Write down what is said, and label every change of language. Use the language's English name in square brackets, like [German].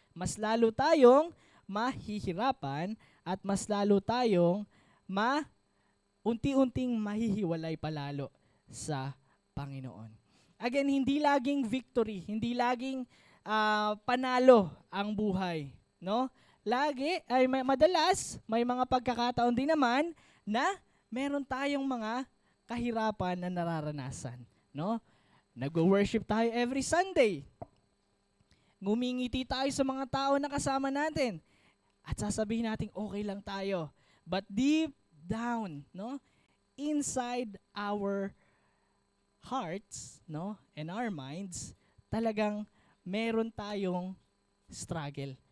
[Filipino] Mas lalo tayong mahihirapan at mas lalo tayong unti-unting mahihiwalay palalo sa Panginoon. Again, hindi laging victory, hindi laging panalo ang buhay, no? Madalas may mga pagkakataon din naman na meron tayong mga kahirapan na nararanasan, no? Nag-worship tayo [English] every Sunday. [Filipino] Ngumingiti tayo sa mga tao na kasama natin. At sasabihin natin okay lang tayo. [English] But deep down, [Filipino] no? [English] Inside our hearts, no? And our minds, [Filipino] talagang meron tayong [English] struggle.